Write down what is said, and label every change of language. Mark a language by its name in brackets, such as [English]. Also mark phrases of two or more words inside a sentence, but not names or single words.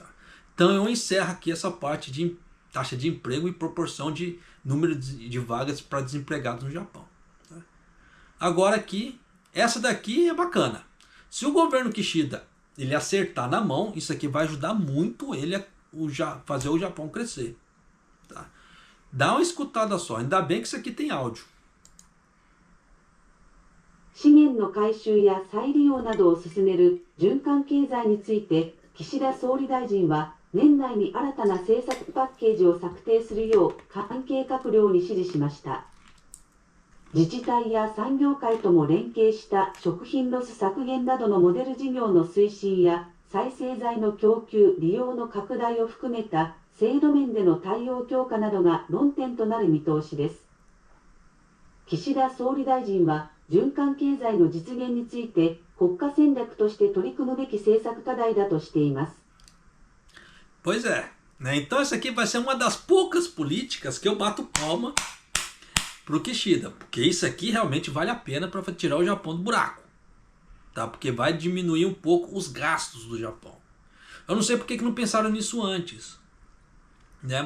[Portuguese] Então eu encerro aqui essa parte de taxa de emprego e proporção de número de vagas para desempregados no Japão. Tá? Agora aqui, essa daqui é bacana. Se o governo Kishida ele acertar na mão, isso aqui vai ajudar muito ele a fazer o Japão crescer. Tá? Dá uma escutada só, ainda bem que isso aqui tem áudio. [Japanese] 資源の回収や再利用などを進める循環経済について、岸田総理大臣は年内に新たな政策パッケージを策定するよう関係閣僚に指示しました。自治体や産業界とも連携した食品ロス削減などのモデル事業の推進や再生材の供給・利用の拡大を含めた制度面での対応強化などが論点となる見通しです。岸田総理大臣は循環経済の実現について国家戦略として取り組むべき政策課題だとしています。 [Portuguese] Pois é, né? Então essa aqui vai ser uma das poucas políticas que eu bato palma pro Kishida, porque isso aqui realmente vale a pena para tirar o Japão do buraco. Tá? Porque vai diminuir um pouco os gastos do Japão. Eu não sei porque que não pensaram nisso antes, né?